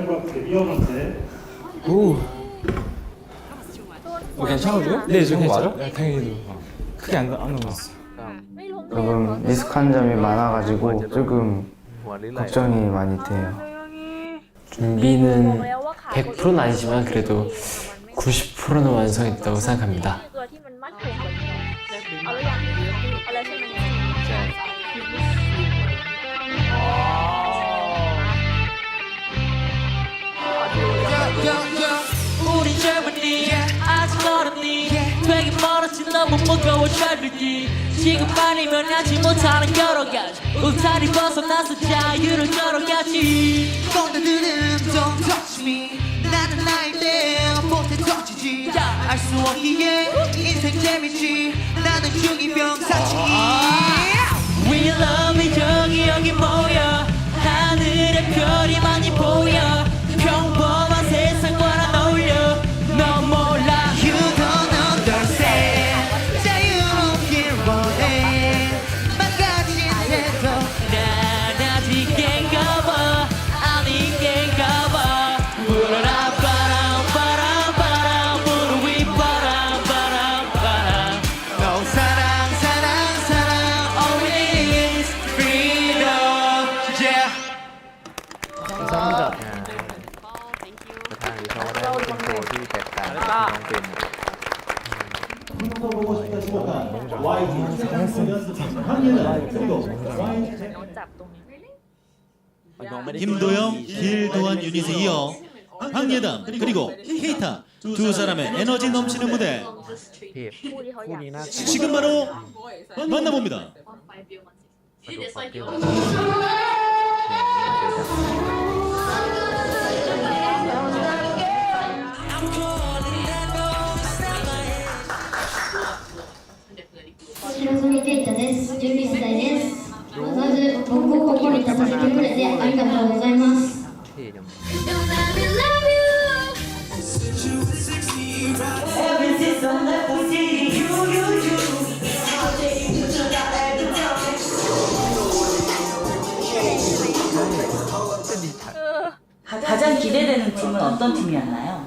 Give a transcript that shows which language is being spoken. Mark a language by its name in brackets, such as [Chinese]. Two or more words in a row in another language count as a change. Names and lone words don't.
[Korean] 괜찮으세요? 네, 저 맞아? 당연히 크게 안 넘어갔어. 조금 미숙한 점이 많아가지고 조금 [Thai] หัวหรือไหล [Korean] 걱정이 많이 돼요. 준비는 100%는 아니지만 그래도 90%는 완성했다고 생각합니다. [Thai] ตัวที่มันมั่นคงกว่านี้เอาแล้วยังเอาแล้วใช่ไหม ใช่ [Korean] 우리 젊은이 아직 어렵니 되게 멀었지 너무 무거워 젊은이 지금만이면 하지 못하는 여러 가지 울타리 벗어나서 자유를 걸어가지 꼰대들은 [English] don't touch me [Korean] 나는 나일 때 못해 터지지 알 수 없기에 인생 재밌지 나는 중이병 사치 [English] We love me [Korean] 저기 여기 모여 하늘에 별이 많이 보여 평범한 세상과는 어울려 너 몰라 [English] You don't understand [Korean] 자유롭길 원해 망가진 태도 난 아직 깬가봐 아닌 깬가봐 불어라 바람 바람 바람 무릎 위 바람 바람 바람 No 사랑 사랑 사랑 [English] All we need is freedom yeah [Thai] ประธานหรือเขาได้เป็นโชว์ที่แตกต่างจากที่น้องเป็น [Korean] 김도영, 길도한 유닛에 이어 황예담 그리고 케이타 두 사람의 에너지 넘치는 무대 [Thai] พี่ คู่ที่เขาอยาก [Korean] 지금 바로 만나봅니다. [Thai] มาดูความเที่ยว [Japanese] 白染ケイタです。11歳です。まず僕をここに立たせてくれてありがとうございます。 [Thai] เท่จัง [Korean] 가장 기대되는 팀은 어떤 팀이었나요?